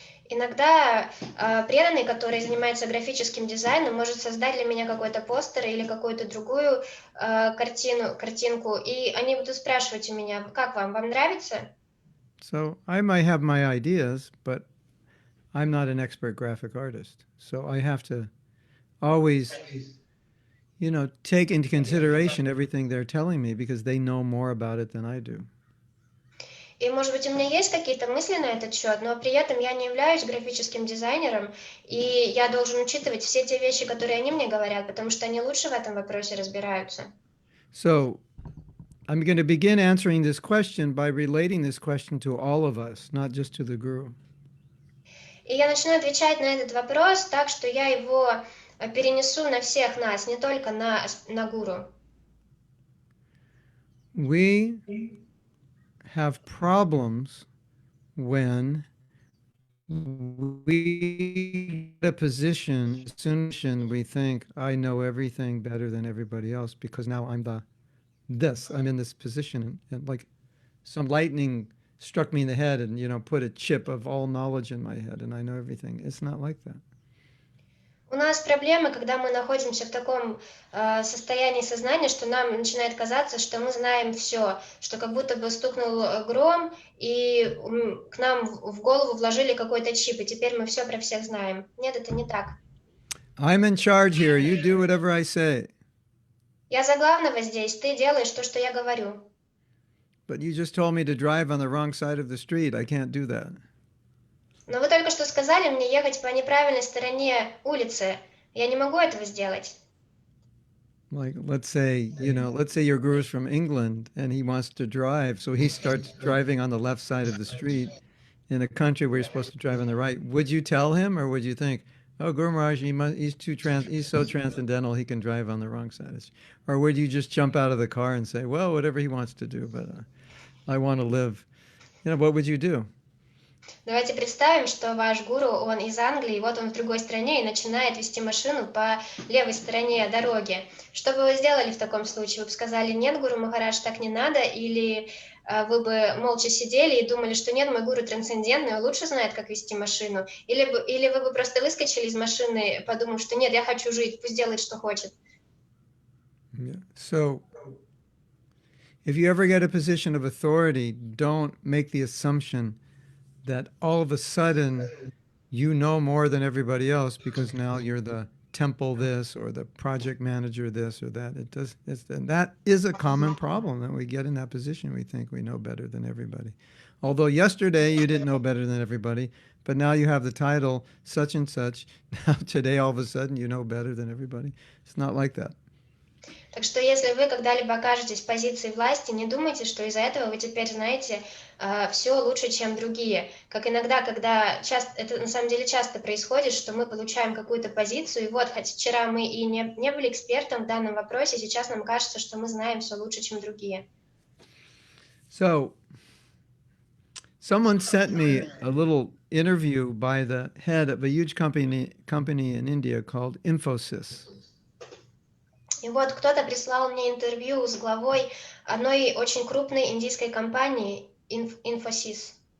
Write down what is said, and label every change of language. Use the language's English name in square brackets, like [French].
[Russian] Иногда преданный, который занимается графическим дизайном, может создать для меня какой-то постер или какую-то другую картинку, и они будут спрашивать у меня, как вам нравится? [English] So I might have my ideas, but I'm not an expert graphic artist. So I have to always, take into consideration everything they're telling me because they know more about it than I do. [Russian] И, может быть, у меня есть какие-то мысли на этот счет, но при этом я не являюсь графическим дизайнером, и я должен учитывать все те вещи, которые они мне говорят, потому что они лучше в этом вопросе разбираются. [English] So I'm going to begin answering this question by relating this question to all of us, not just to the Guru. [Russian] И я начну отвечать на этот вопрос так, что я его перенесу на всех нас, не только на Гуру. [English] We have problems when we get a position, we think, I know everything better than everybody else because now I'm in this position, and like some lightning struck me in the head and, put a chip of all knowledge in my head and I know everything. It's not like that. [Russian] У нас проблемы, когда мы находимся в таком состоянии сознания, что нам начинает казаться, что мы знаем все, что как будто бы стукнул гром, и к нам в голову вложили какой-то чип, и теперь мы все про всех знаем. Нет, это не так. [English] I'm in charge here. You do whatever I say. [Russian] Я за главного здесь, ты делаешь то, что я говорю. [English] But you just told me to drive on the wrong side of the street. I can't do that. [Russian] Но вы только что сказали мне ехать по неправильной стороне улицы. Я не могу этого сделать. [English] Like, let's say your guru's from England and he wants to drive, so he starts driving on the left side of the street in a country where you're supposed to drive on the right. Would you tell him, or would you think, oh, Guru Maharaj, he's so transcendental, he can drive on the wrong side? Or would you just jump out of the car and say, well, whatever he wants to do, but I want to live. What would you do? [Russian] Давайте представим, что ваш гуру, он из Англии, и вот он в другой стране и начинает вести машину по левой стороне дороги. Что бы вы сделали в таком случае? Вы бы сказали, нет, Гуру Махарадж, так не надо, или вы бы молча сидели и думали, что нет, мой гуру трансцендентный, он лучше знает, как вести машину, или вы бы просто выскочили из машины, подумав, что нет, я хочу жить, пусть делает, что хочет. [English] Yeah. So if you ever get a position of authority, don't make the assumption that all of a sudden you know more than everybody else because now you're the temple this or the project manager this or that. And that is a common problem that we get in that position. We think we know better than everybody. Although yesterday you didn't know better than everybody, but now you have the title such and such. Now today all of a sudden you know better than everybody. It's not like that. [Russian] Так что если вы когда-либо окажетесь в позиции власти, не думайте, что из-за этого вы теперь знаете все лучше, чем другие. Как иногда, это на самом деле часто происходит, что мы получаем какую-то позицию, и вот, хоть вчера мы и не были экспертом в данном вопросе, сейчас нам кажется, что мы знаем все лучше, чем другие. [English] So, someone sent me a little interview by the head of a huge company in India called Infosys. [Russian] И вот кто-то прислал мне интервью с главой одной очень крупной индийской компании Infosys.